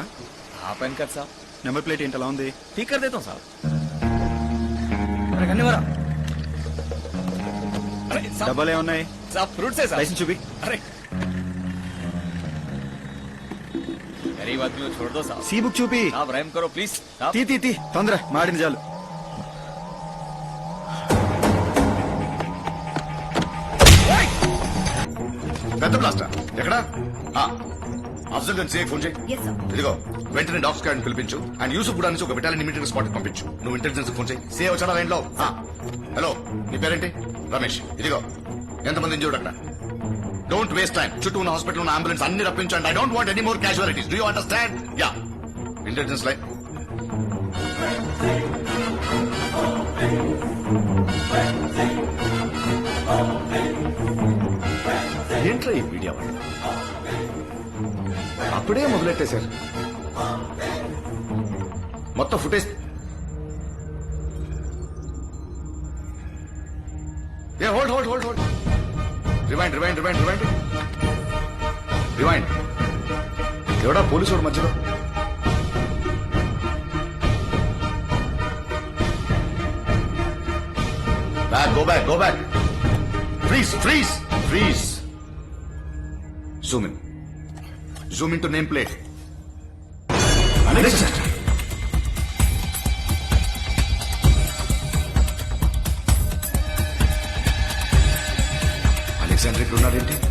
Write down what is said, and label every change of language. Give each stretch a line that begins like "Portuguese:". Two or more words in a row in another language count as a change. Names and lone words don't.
Telugu: ఆపాను కదా సాబ్. నెంబర్ ప్లేట్ ఏంటి అలా ఉంది?
Hindi: ठीक कर देता हूँ साहब.
Telugu: డబ్బాలు ఏమున్నాయి?
Hindi: साहब फ्रूट से साहब.
Telugu: లైసెన్స్ చూపి.
Hindi: अरे गरीब आदमी को छोड़ दो साहब.
English: C book
Telugu: చూపి.
Hindi: साहब रहम करो प्लीज.
Telugu: తీ తీ తీ తొందర మాడిన చాలు. పెద్ద బ్లాస్టర్ ఎక్కడ? అఫ్జల్ గంజ్ సే ఫోన్ చేయి. ఇదిగో వెంటనే డాగ్ స్క్వాడ్ పిలిపించు. అండ్ యూసుఫ్ కూడా నుంచి ఒక బెటాలియన్
English: immediate spot
Telugu: పంపించు. నువ్వు ఇంటెలిజెన్స్ ఫోన్ చేయి. సే వచ్చాడా లైన్ లో? హలో, నీ పేరేంటి? రమేష్. ఇదిగో ఎంతమంది ఇంజూర్డ్ అక్కడ?
English: don't waste time.
Telugu: చుట్టూ ఉన్న హాస్పిటల్ ఉన్న అంబులెన్స్ అన్ని రప్పించండి.
English: I don't want any more casualties. Do you understand? Ya, intelligence line.
Telugu: ఏంట్రా ఈ మీడియా వాళ్ళు అప్పుడే మొదలెట్టేశారు.
English: మొత్తం footage hold hold hold hold. rewind rewind rewind rewind rewind.
Telugu: ఎవడా పోలీసు వాడు మధ్యలో?
English: back, go back, go back. freeze freeze freeze. Zoom in. Zoom into nameplate. Alexander.
Telugu: Alexander ఇక్కడ ఉన్నాడేంటి?